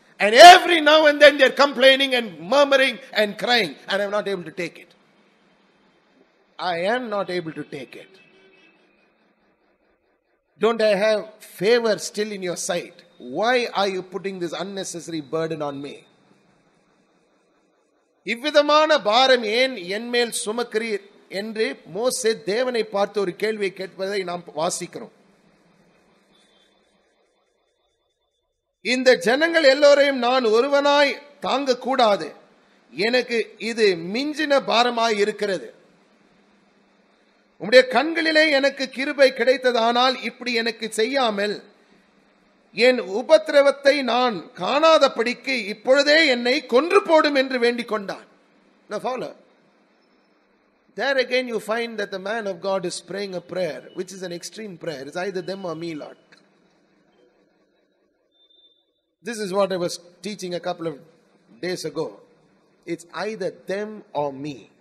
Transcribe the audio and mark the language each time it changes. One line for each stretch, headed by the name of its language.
English: And every now and then they're complaining and murmuring and crying. And I'm not able to take it. I am not able to take it. Don't I have favor still in your sight? Why are you putting this unnecessary burden on me?
Tamil: இவ்விதமான பாரம் ஏன் என்மேல் சுமக்கிறீர் என்று மோசே தேவனை பார்த்து ஒரு கேள்வியை கேட்பதை நாம் வாசிக்கிறோம். இந்த ஜனங்கள் எல்லோரையும் நான் ஒருவனாய் தாங்க கூடாது, எனக்கு இது மிஞ்சின பாரமாய் இருக்கிறது. உம்முடைய கண்களிலே எனக்கு கிருபை கிடைத்ததானால் இப்படி எனக்கு செய்யாமல் என் உபத்திரவத்தை நான் காணாதபடிக்கு இப்பொழுதே என்னை கொன்று போடும் என்று வேண்டிக் கொண்டான்.
English: Now follow. There again you find that the man of God is praying a prayer, which is an extreme prayer. It's either them or me, Lord. This is what I was teaching a couple of days ago. It's either them or me.